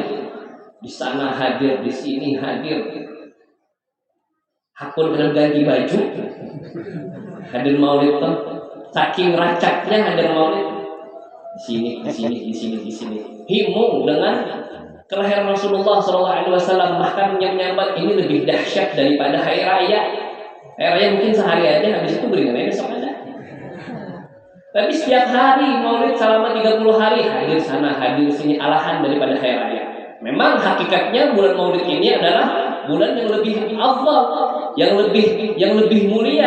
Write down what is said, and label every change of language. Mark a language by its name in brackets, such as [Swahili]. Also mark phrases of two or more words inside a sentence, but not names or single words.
[Indonesian] Di sana hadir, di sini hadir. Hakun dengan ganti baju, hadir Maulid tuh. Saking racaknya hadir Maulid. Di sini. Himung dengan kelahiran Rasulullah [Arabic] Sallallahu Alaihi Wasallam, [Indonesian] bahkan yang menyambat ini lebih dahsyat daripada hari raya. Hari raya mungkin sehari aja, habis itu beringannya besok aja. Tapi setiap hari Maulid selama 30 hari hadir sana, hadir sini, alahan daripada hari raya. Memang hakikatnya bulan Maulid ini adalah bulan yang lebih afdal, yang lebih mulia.